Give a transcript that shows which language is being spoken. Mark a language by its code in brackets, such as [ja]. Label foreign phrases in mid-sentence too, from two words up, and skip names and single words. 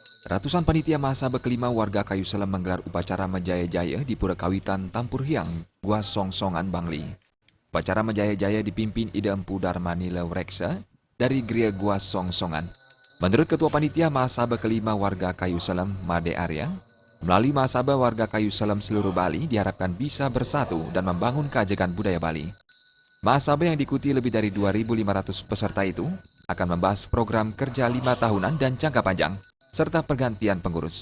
[id] Ratusan panitia mahasiswa kelima warga Kayu Selem menggelar upacara Menjaya-Jaya di Pura Kawitan Tampur Hyang, Gua Songsongan, Bangli. Upacara Menjaya-Jaya dipimpin Ida Empu Darmani Leureksa dari Gria Gua Songsongan. Menurut Ketua Panitia Mahasiswa kelima warga Kayu Selem, Made Arya, melalui mahasiswa warga Kayu Selem seluruh Bali diharapkan bisa bersatu dan membangun keajegan budaya Bali. Mahasiswa yang diikuti lebih dari 2.500 peserta itu akan membahas program kerja 5 tahunan dan jangka panjang, serta pergantian pengurus.